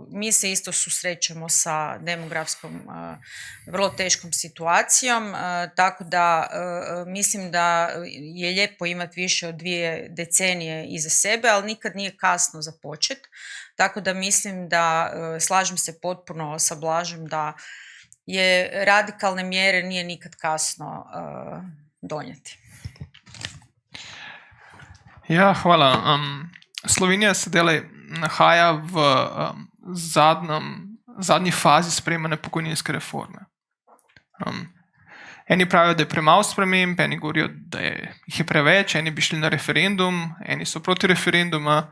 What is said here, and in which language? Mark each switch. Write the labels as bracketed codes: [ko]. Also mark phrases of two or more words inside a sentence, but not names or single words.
[hr] Mi se isto susrećemo sa demografskom vrlo teškom situacijom, tako da mislim da je lijepo imati više od 2 decenije iza sebe, ali nikad nije kasno za počet. Tako da mislim da, slažem se potpuno sa Blažem, da je radikalne mjere nije nikad kasno donijeti. [sl] Ja, hvala. Slovenija se zdaj nahaja v zadnji fazi sprejemanja pokojninske reforme. Eni pravijo, da je premalo sprememb, eni govorijo, da jih je preveč, eni bi šli na referendum, eni so proti referenduma.